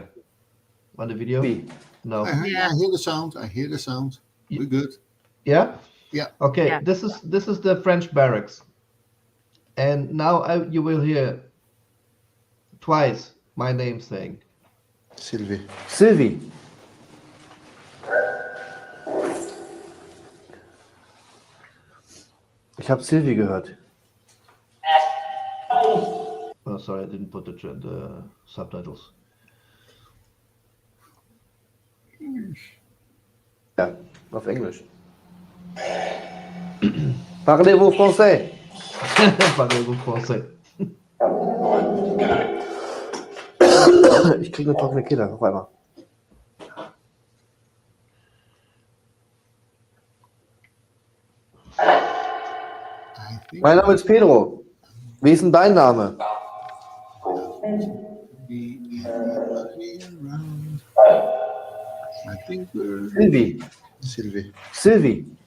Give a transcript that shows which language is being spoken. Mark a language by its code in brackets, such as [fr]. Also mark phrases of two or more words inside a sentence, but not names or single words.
[en] On the video? No. I hear the sound. We're good. Yeah? Yeah. Okay. Yeah. This is the French barracks. And now you will hear twice my name saying. Sylvie. [de] Ich habe Sylvie gehört. [en] Oh, sorry, I didn't put the subtitles. [de] Ja, auf Englisch. [fr] Parlez-vous français? Parlez-vous français? [de] Ich kriege eine trockene Kehle auf einmal. Mein Name ist Pedro. Wie ist denn dein Name? Sylvie.